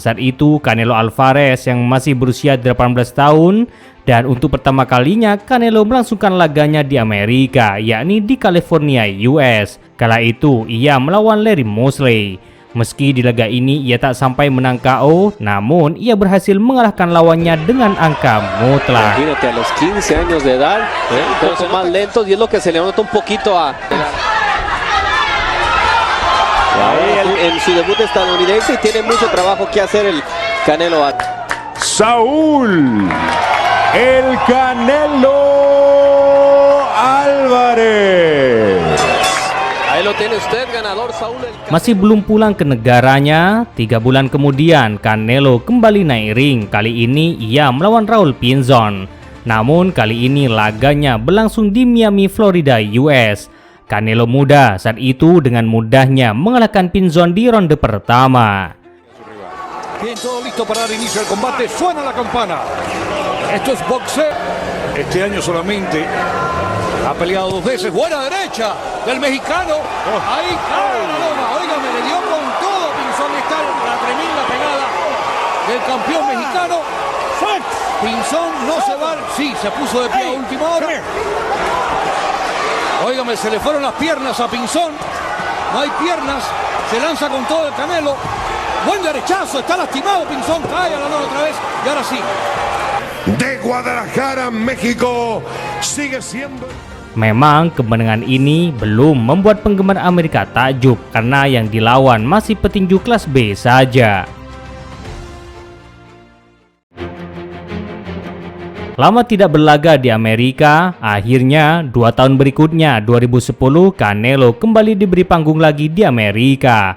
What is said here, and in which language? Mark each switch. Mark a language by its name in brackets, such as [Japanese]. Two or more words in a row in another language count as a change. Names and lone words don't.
[Indonesian] Saat itu Canelo Alvarez yang masih berusia 18 tahun dan untuk pertama kalinya Canelo melangsungkan laganya di Amerika, yakni di California, US. Kala itu ia melawan Larry Mosley. Meski di laga ini ia tak sampai menang KO, namun ia berhasil mengalahkan lawannya dengan angka mutlak. [Spanish] Imagínate a los 15 años de edad, todos son más lentos y es lo que se le nota un poquito a... en su debut estadounidense y tiene mucho trabajo que hacer el Canelo. Saúl, el Canelo Álvarez. Ahí lo tiene usted, ganador Saúl. [Indonesian] Masih belum pulang ke negaranya, 3 bulan kemudian Canelo kembali naik ring. Kali ini ia melawan Raul Pinzon. Namun kali ini laganya berlangsung di Miami, Florida, US. Canelo muda saat itu dengan mudahnya mengalahkan Pinzon di ronde pertama. [Spanish] Bien, todo listo para dar inicio al combate. Suena la campana. Esto es boxeo. Este año solamente ha peleado 2 veces. Buena derecha del mexicano. Ahí cae la loma. Óigame, le dio con todo Pinzón. Está la tremenda pegada del campeón mexicano. Pinzón no se va. Sí, se puso de pie a última hora. Óigame, se le fueron las piernas a Pinzón. No hay piernas. Se lanza con todo el Canelo. Buen derechazo. Está lastimado Pinzón. Cae a la lona otra vez. Y ahora sí. De Guadalajara, México, sigue siendo. [Indonesian] Memang kemenangan ini belum membuat penggemar Amerika takjub karena yang dilawan masih petinju kelas B saja. Lama tidak berlaga di Amerika, akhirnya 2 tahun berikutnya 2010 Canelo kembali diberi panggung lagi di Amerika.